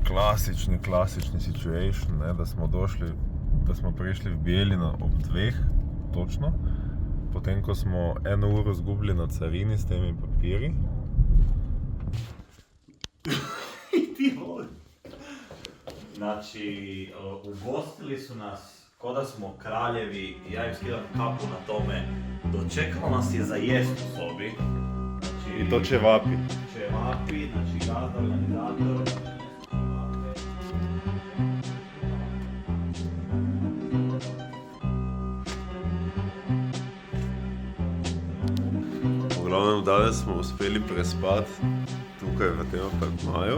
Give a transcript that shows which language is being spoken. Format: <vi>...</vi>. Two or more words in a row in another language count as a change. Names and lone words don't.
<sl>klasični situation, ne, da smo prišli v Bijeljino ob 2 točno, potem ko smo 1 uro zgubili na carini s temi papiri.</sl> <hr>Znači, ugostili su nas ko da smo kraljevi, ja im skidam kapu na tome, dočekalo nas je za jest u sobi. Znači, I to ćevapi. Ćevapi, znači gazda, organizator. Uglavnom,</hr> <sl>danes smo uspeli prespati tukaj v tem apartmaju.</sl>